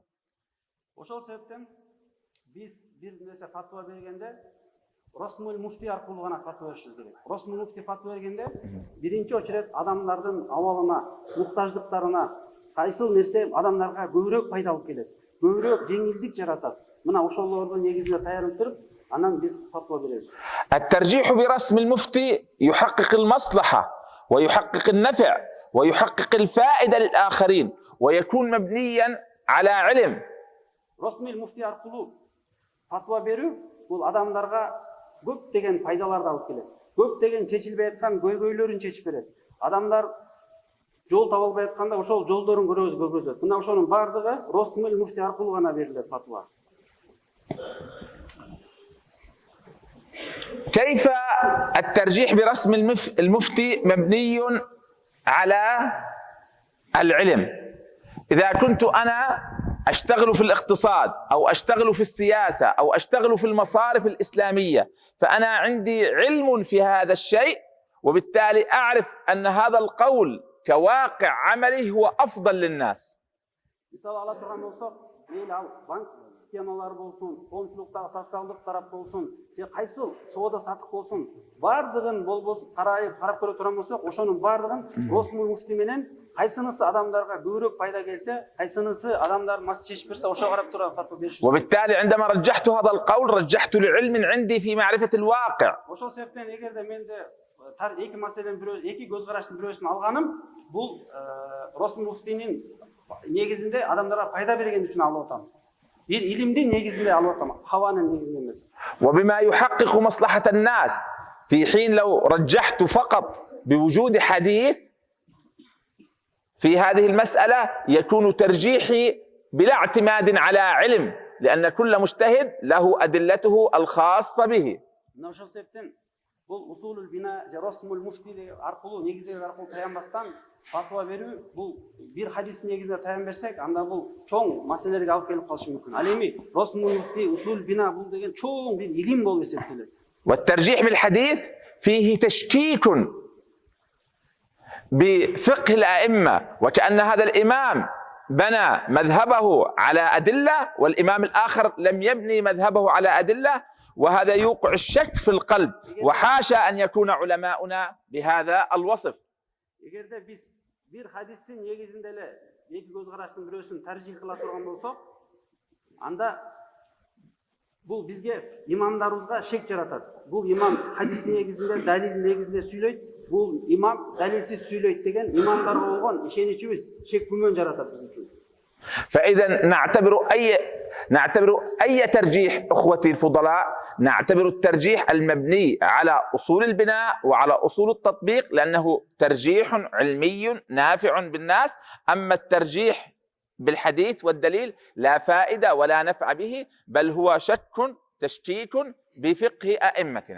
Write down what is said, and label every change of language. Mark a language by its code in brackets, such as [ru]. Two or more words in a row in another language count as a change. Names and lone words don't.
[ky] Ошол себептен биз бир нерсе фатва бергенде [ar] رسم المفتي [ky] аркылуу гана фатва беришибиз керек. [ar] رسم المفتي [ky] фатва бергенде биринчи очерет адамдардын абалына, муктаждыктарына, кайсыл нерсе адамдарга көбүрөөк пайда алып келет, көбүрөөк жеңилдик жаратат. Мына ошолордун негизинде таянып туруп, анан биз фатва беребиз. [ar] الترجيح برسم المفتي يحقق المصلحة ويحقق النفع ويحقق الفائدة للآخرين ويكون مبنيا على علم. رسم المفتي [ky] аркылуу фатва берүү бул адамдарга көптөгөн пайдаларды алып келет. Көптөгөн чечилбей аткан көйгөйлөрүн чечип берет. Адамдар жол таба албай атканда ошол жолдорун көргөзөт. Мына ошонун бардыгы [ar] رسم المفتي [ky] аркылуу гана берилет фатва. [ar] كيف الترجيح برسم المفتي مبني على العلم؟ إذا كنت أنا أشتغل في الاقتصاد أو أشتغل في السياسة أو أشتغل في المصارف الإسلامية، فأنا عندي علم في هذا الشيء، وبالتالي أعرف أن هذا القول كواقع عملي هو أفضل للناس. [ky] мейлі ал банк системалары болсын, коомчулуктагы социалдык тарап болсын, же кайсыл соода сатык болсын, бардыгын болбосун карап көрө турган болсок, ошонун бардыгын [ar] رسم المفتي [ky] менен кайсынысы адамдарга көбүрөөк пайда келсе, кайсынысы адамдар мас чечип берсе, ошого карап туруп фатва беришиз. [ar] وبالتالي عندما رجحت هذا القول رجحت لعلم عندي في معرفة الواقع. [ky] Ошол себептен эгерде менде эки маселенин бирөө, эки көз караштын бирөөсүн алганым, бул [ar] رسم المفتي [ky] негизинде адамдарга пайда берген үчүн алып атам. Бир илимдин негизинде алып атам, хаванын негизинде эмес. [ar] وبما يحقق مصلحة الناس، في حين لو رجحت فقط بوجود حديث في هذه المسألة يكون ترجيحي بلا اعتماد على علم، لأن كل مجتهد له أدلته الخاصة به. [ky] Ошол себептен бул [ar] أصول البناء [ky] же [ar] رسم المفتي [ky] аркылуу негиздер аркылуу таянбастан фатва берүү, бул бир хадистин негизинде таян берсек, анда бул чоң маселелерге алып келип калышы мүмкүн. Ал эми [ar] رسم المفتي أصول البناء [ky] бул деген чоң бир илим болуп эсептелет. [ar] والترجيح بالحديث فيه تشكيك بفقه الأئمة، وكأن هذا الإمام بنى مذهبه على أدلة والإمام الآخر لم يبني مذهبه على أدلة، وهذا يوقع الشك في القلب، وحاشا أن يكون علماؤنا بهذا الوصف. [ky] Эгерде биз бир хадистин негизинде эле эки көз караштын бирөөсүн таржих кыла турган болсок, анда бул бизге имамдарыбызга шек жаратат. Бул имам хадистин негизинде, далилдин негизинде сүйлөйт, бул имам далилсиз сүйлөйт деген имамдарга болгон ишеничибиз шек күмөн жаратат биз үчүн. [ar] فإذا نعتبر أي ترجيح أخوتي الفضلاء، نعتبر الترجيح المبني على أصول البناء وعلى أصول التطبيق، لأنه ترجيح علمي نافع بالناس. أما الترجيح بالحديث والدليل لا فائدة ولا نفع به، بل هو شك تشكيك بفقه أئمتنا.